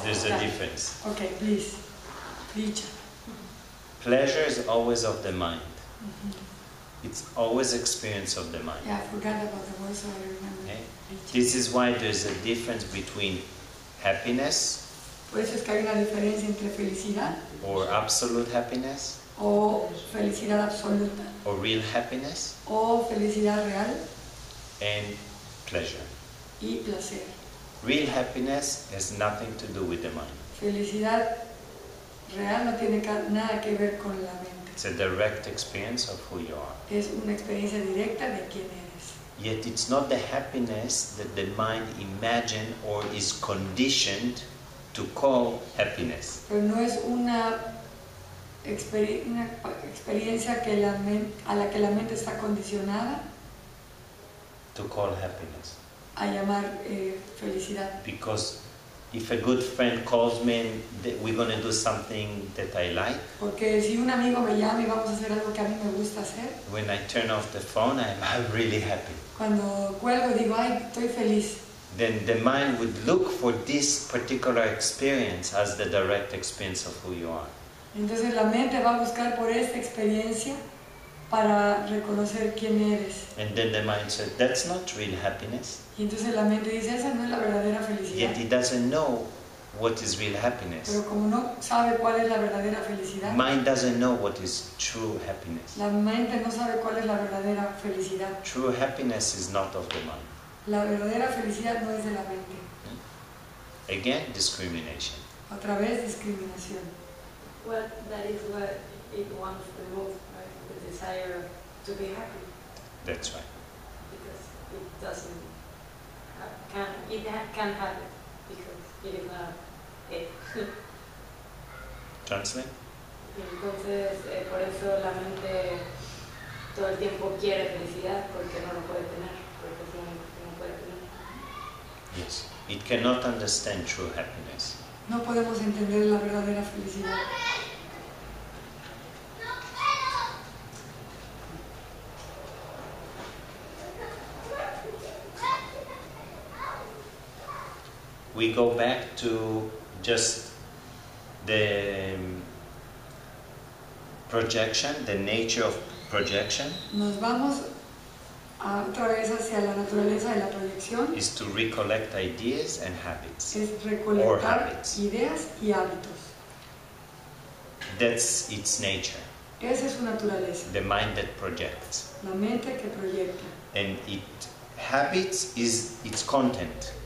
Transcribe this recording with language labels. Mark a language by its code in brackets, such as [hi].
[en] there's a Yeah. difference. Okay, bliss, dicha. Pleasure is always of the mind. Mhm. It's always experience of the mind. Yeah, I forgot about the word, so I remember. Okay. [es] Dicha. [en] This is why there's a difference between happiness [es] Por eso es que hay una diferencia entre felicidad [en] or absolute happiness [es] o felicidad absoluta [en] or real happiness [es] o felicidad real [en] and pleasure. [es] y placer. [en] Real happiness has nothing to do with the mind. [es] Felicidad real no tiene nada que ver con la mente. [en] It's a direct experience of who you are. [es] Es una experiencia directa de quién eres. [en] Yet it's not the happiness that the mind imagine or is conditioned to call happiness. [es] Pero no es una experiencia que a la que la mente está condicionada [en] To call happiness. [es] a llamar felicidad. [en] Because if a good friend calls me and we're going to do something that I like, [es] Porque si un amigo me llama y vamos a hacer algo que a mí me gusta hacer, [en] when I turn off the phone, I'm really happy. [es] cuando cuelgo digo, ay, estoy feliz. [en] Then the mind would look for this particular experience as the direct experience of who you are. [es] Entonces la mente va a buscar por esta experiencia para reconocer quién eres. [en] And then the mind said, that's not real happiness. [es] Y entonces la mente dice, esa no es la verdadera felicidad. [en] Yet it doesn't know what is real happiness. [es] Pero como no sabe cuál es la verdadera felicidad, [en] Mind doesn't know what is true happiness. [es] la mente no sabe cuál es la verdadera felicidad. [en] True happiness is not of the mind. [es] La verdadera felicidad no es de la mente. [en] Again, discrimination. [es] Otra vez discriminación. [en] Well, that is what it wants the most, right? The desire to be happy, That's right. because it doesn't can't have it because it is not it. Translate? [es] Y entonces, por eso la mente todo el tiempo quiere felicidad porque no lo puede tener, porque es lo único que no puede tener. [en] Yes. It cannot understand true happiness. [es] No podemos entender la verdadera felicidad. [en] we go back to just the projection, the nature of projection. [es] Nos vamos otra vez hacia la naturaleza de la proyección. [en] Is to recollect ideas and habits. [es] Es [en] Or [es] recolectar [en] habits. [es] ideas y hábitos. [en] That's its nature. [es] Esa es su naturaleza. [en] The mind that projects. [es] La mente que proyecta. [en] And habits is its content.